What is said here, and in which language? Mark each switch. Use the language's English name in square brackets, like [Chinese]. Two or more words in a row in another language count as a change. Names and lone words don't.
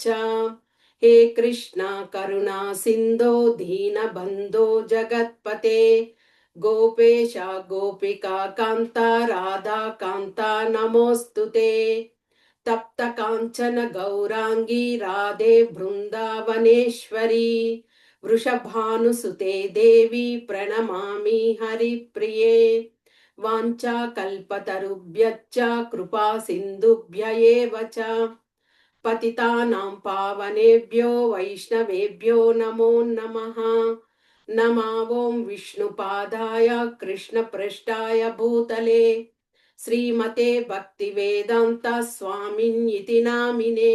[Sanskrit] హే కృష్ణ కరుణా సింధో దీన బంధో జగత్పతే గోపేశ గోపికా కాంత రాధా కాంత నమోస్తుతే. తప్త కాంచన గౌరాంగీ రాధే బృందావనేశ్వరి వృషభానుసుతే దేవి ప్రణమామి హరిప్రియే. వాంఛా కల్పతరుభ్యశ్చ కృపా సింధుభ్య ఏవ చ పతితానాం పావనేభ్యో వైష్ణవేభ్యో నమో నమః. नमा ओं विष्णुपादाय कृष्णपृष्ठाय भूतले श्रीमते भक्तिवेदान्त स्वामिन्यति नामिने.